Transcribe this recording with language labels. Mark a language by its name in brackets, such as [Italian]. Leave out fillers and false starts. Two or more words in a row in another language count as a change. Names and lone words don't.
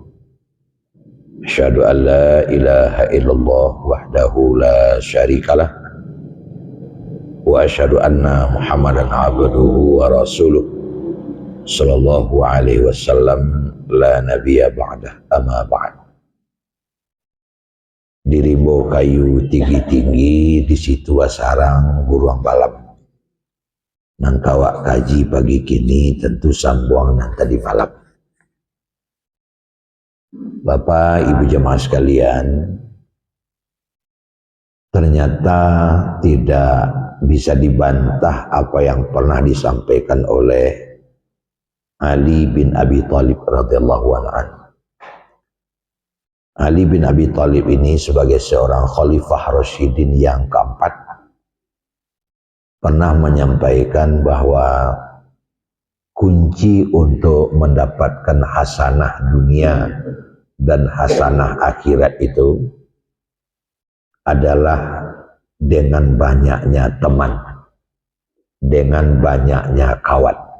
[Arabic] أشهد أن لا إله إلا الله وحده لا شريك له وأشهد أن محمدا عبده ورسوله صلى الله عليه وسلم لا نبي بعده أما بعد. [Minangkabau] Di rimbo kayu tinggi-tinggi di situ sarang buruang balap nang kawak kaji pagi kini tentu sambuang nang tadi falap. [Indonesian] Bapak Ibu jemaah sekalian, ternyata tidak bisa dibantah apa yang pernah disampaikan oleh Ali bin Abi Thalib [Arabic] رضي الله عنه. [Indonesian] Ali bin Abi Thalib ini sebagai seorang khalifah Rasyidin yang keempat pernah menyampaikan bahwa kunci untuk mendapatkan hasanah dunia dan hasanah akhirat itu adalah dengan banyaknya teman, dengan banyaknya kawan.